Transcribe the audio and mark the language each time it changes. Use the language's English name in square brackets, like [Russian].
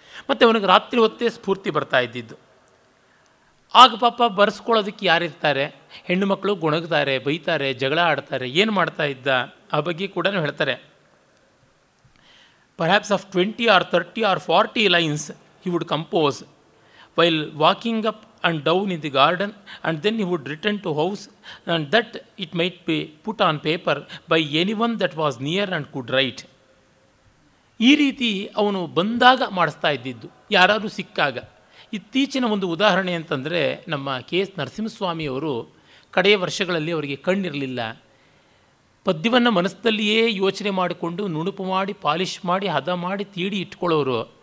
[Kannada] ಮತ್ತು ಅವನಿಗೆ ರಾತ್ರಿ ಹೊತ್ತೇ ಸ್ಫೂರ್ತಿ ಬರ್ತಾ ಇದ್ದಿದ್ದು. ಆಗ ಪಾಪ ಬರೆಸ್ಕೊಳ್ಳೋದಕ್ಕೆ ಯಾರಿರ್ತಾರೆ? ಹೆಣ್ಣು ಮಕ್ಕಳು ಗೊಣಗ್ತಾರೆ, ಬೈತಾರೆ, ಜಗಳ ಆಡ್ತಾರೆ. ಏನು ಮಾಡ್ತಾ ಇದ್ದ ಆ ಬಗ್ಗೆ ಕೂಡ ಹೇಳ್ತಾರೆ. [English] Perhaps of 20 or 30 or 40 lines he would compose while walking up and down in the garden, and then he would return to house, and that it might be put on paper by anyone that was near and could write. [Kannada] ಈ ರೀತಿ ಅವನು ಬಂದಾಗ ಮಾಡಿಸ್ತಾ ಇದ್ದಿದ್ದು, ಯಾರಾದರೂ ಸಿಕ್ಕಾಗ. ಇತ್ತೀಚಿನ ಒಂದು ಉದಾಹರಣೆ ಅಂತಂದರೆ, ನಮ್ಮ KS ನರಸಿಂಹಸ್ವಾಮಿಯವರು ಕಡೆಯ ವರ್ಷಗಳಲ್ಲಿ ಅವರಿಗೆ ಕಣ್ಣಿರಲಿಲ್ಲ. ಪದ್ಯವನ್ನು ಮನಸ್ಸಲ್ಲಿಯೇ ಯೋಚನೆ ಮಾಡಿಕೊಂಡು ನುಣುಪು ಮಾಡಿ, ಪಾಲಿಷ್ ಮಾಡಿ, ಹದ ಮಾಡಿ, ತೀಡಿ ಇಟ್ಕೊಳ್ಳೋರು.